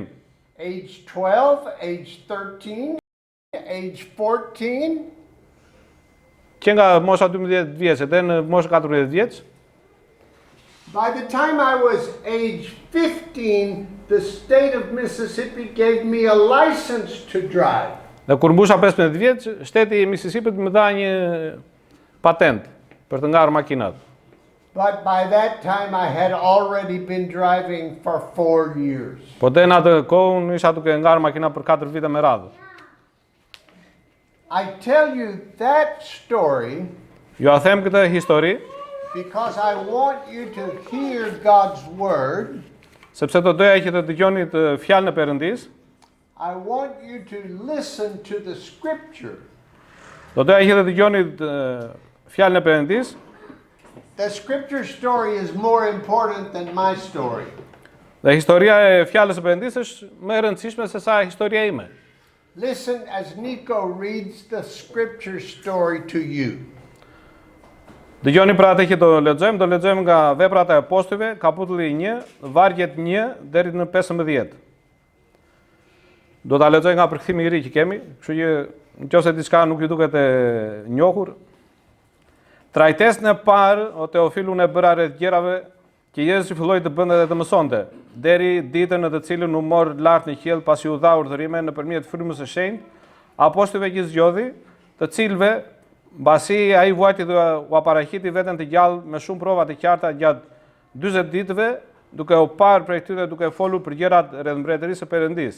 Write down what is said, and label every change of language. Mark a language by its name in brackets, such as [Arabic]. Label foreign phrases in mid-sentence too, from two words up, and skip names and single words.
[English] Age 12, age 13, age 14. [Albanian] Që nga mosha 12 vjeç dhe në moshë 14 vjeç. [English] By the time I was age 15, the state of Mississippi gave me a license to drive. [Albanian] Dhe kur mbusha 15 vjeç, shteti i Mississipit më dha një patent për të ngarë makinat. [English] But by that time I had already been driving for 4 years. [Albanian] Po dhe në atë kohë unë isha duke ngarë makina për 4 vite me radhë. [English] I tell you that story [Albanian] Ju a them këtë histori, [English] because I want you to hear God's word. [Albanian] sepse do doja që të dëgjoni të fjalën e Perëndis. [English] I want you to listen to the scripture. [Albanian] Do doja që të dëgjoni fjalën e Perëndis. [English] The scripture story is more important than my story. [Albanian] Dhe historia e fjalës së Perëndis është më e rëndësishme se sa historia ime. [English] Listen as Nico reads the scripture story to you. [Albanian] Dëgjoni pra atë që do lexojmë nga Veprat e Apostujve, kapitulli 1, vargjet 1 deri në 15. Do ta lexoj nga përkthimi i ri që kemi, kështu që nëse diçka nuk ju duket e njohur. Trajtesën e parë, o Teofilun, e bëra rreth gjërave që Jezusi filloi të bënte dhe të mësonte, deri ditën në të cilën u mor lart në qiell pasi u dha urdhërime nëpërmjet frymës së shenjtë, apostujve që zgjodhi, të cilëve mbasi ai vuajti dhe u aparaqiti veten të gjallë me shumë prova të qarta gjatë 40 ditëve, duke u parë prej tyre duke folur për gjërat rreth mbretërisë së Perëndisë.